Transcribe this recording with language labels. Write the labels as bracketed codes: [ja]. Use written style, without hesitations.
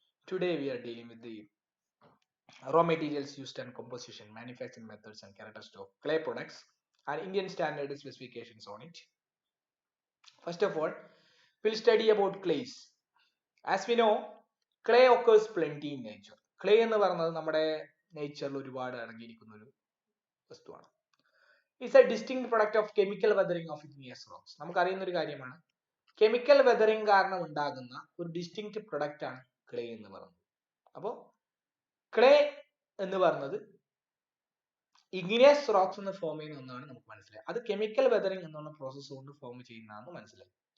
[en] Today we are dealing with the raw materials used and composition, manufacturing methods and characteristics of clay products and Indian standard specifications on it. First of all, we'll study about clays. As we know, clay occurs plenty in nature. [ml] Clay എന്ന് പറയുന്നത് നമ്മുടെ നേച്ചറിൽ ഒരുപാട് അടങ്ങിയിരിക്കുന്ന ഒരു വസ്തുവാണ്. [en] It's a distinct product of chemical weathering of igneous rocks. [ml] നമുക്കറിയുന്ന ഒരു കാര്യമാണ് കെമിക്കൽ വെതറിംഗ് കാരണം ഉണ്ടാകുന്ന ഒരു ഡിസ്റ്റിങ്ക്റ്റ് പ്രൊഡക്റ്റ് ആണ് ക്ലേ എന്ന് പറയുന്നത്. അപ്പോൾ ക്ലേ എന്ന് പറയുന്നത് ഇഗ്നിയസ് റോക്സ് എന്ന് ഫോം ചെയ്യുന്ന ഒന്നാണ് നമുക്ക് മനസ്സിലായി. അത് കെമിക്കൽ വെതറിംഗ് എന്നുള്ള പ്രോസസ് കൊണ്ട് ഫോം ചെയ്യുന്നതാണെന്ന് മനസ്സിലായി.